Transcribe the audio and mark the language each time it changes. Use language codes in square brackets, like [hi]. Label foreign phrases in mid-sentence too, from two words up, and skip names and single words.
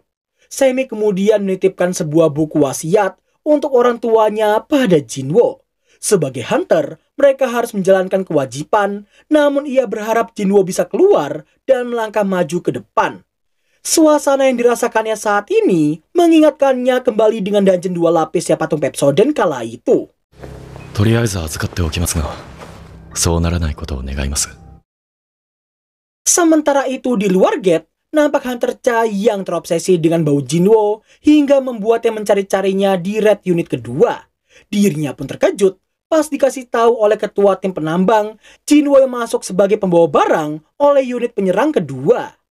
[id] Semi kemudian menitipkan sebuah buku wasiat untuk orang tuanya pada Jinwo. Sebagai hunter, mereka harus menjalankan kewajiban, namun ia berharap Jinwo bisa keluar dan melangkah maju ke depan. Suasana yang dirasakannya saat ini mengingatkannya kembali dengan dungeon 2 lapis ya patung Pepsoden kala itu. [ja] とりあえず預かっておきますが、そうならないことを願います。 [id] Sementara itu di luar gate, nampak Hunter Cha yang terobsesi dengan bau Jinwo hingga membuatnya mencari-carinya di red unit kedua. Dirinya pun terkejut pas dikasih tahu oleh ketua tim penambang, Jinwo yang masuk sebagai pembawa barang oleh unit penyerang kedua.